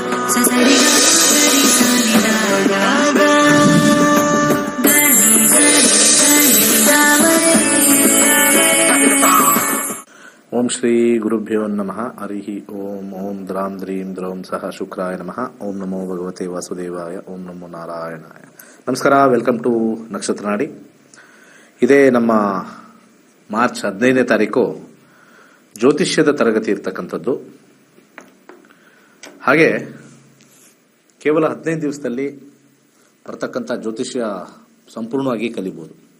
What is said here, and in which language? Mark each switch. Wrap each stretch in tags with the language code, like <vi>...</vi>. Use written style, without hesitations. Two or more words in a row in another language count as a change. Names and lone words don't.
<sa>ಓಂ ಶ್ರೀ ಗುರುಭ್ಯೋ ನಮಃ. ಹರಿ ಓಂ. ಓಂ ದ್ರಾಂ ದ್ರೀಂ ದ್ರೌಂ ಸಹ ಶುಕ್ರಾಯ ನಮಃ. ಓಂ ನಮೋ ಭಗವತೆ ವಾಸುದೇವಾಯ. ಓಂ ನಮೋ ನಾರಾಯಣಾಯ. ನಮಸ್ಕಾರ.</sa> <en>welcome to ನಕ್ಷತ್ರ ನಾಡಿ.</en> <kn>ಇದೇ ನಮ್ಮ ಮಾರ್ಚ್ 15ನೇ ತಾರೀಕು ಜ್ಯೋತಿಷ್ಯದ ತರಗತಿ ಇರ್ತಕ್ಕಂಥದ್ದು. ಹಾಗೆ ಕೇವಲ 15 ದಿವಸದಲ್ಲಿ ಬರ್ತಕ್ಕಂಥ ಜ್ಯೋತಿಷ್ಯ ಸಂಪೂರ್ಣವಾಗಿ ಕಲಿಬೋದು.</kn>